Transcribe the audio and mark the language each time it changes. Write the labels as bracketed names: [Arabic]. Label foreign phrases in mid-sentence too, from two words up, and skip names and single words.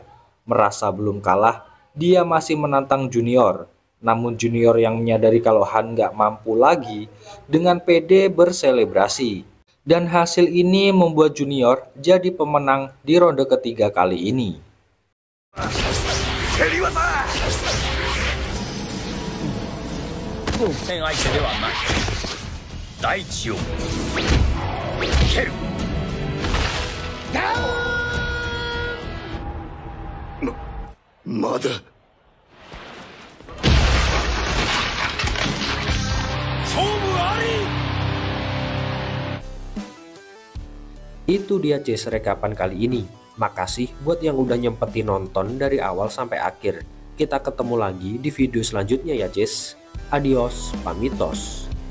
[Indonesian] Merasa belum kalah, dia masih menantang Junior. Namun Junior yang menyadari kalau Han nggak mampu lagi, dengan pede berselebrasi. Dan hasil ini membuat Junior jadi pemenang di ronde ketiga kali ini. [Japanese] 戦相手ではない。大地を蹴る。まだ勝負あり。 [Indonesian] Itu dia Cis rekapan kali ini. Makasih buat yang udah nyempetin nonton dari awal sampai akhir. Kita ketemu lagi di video selanjutnya ya Cis. Adios, pamitos.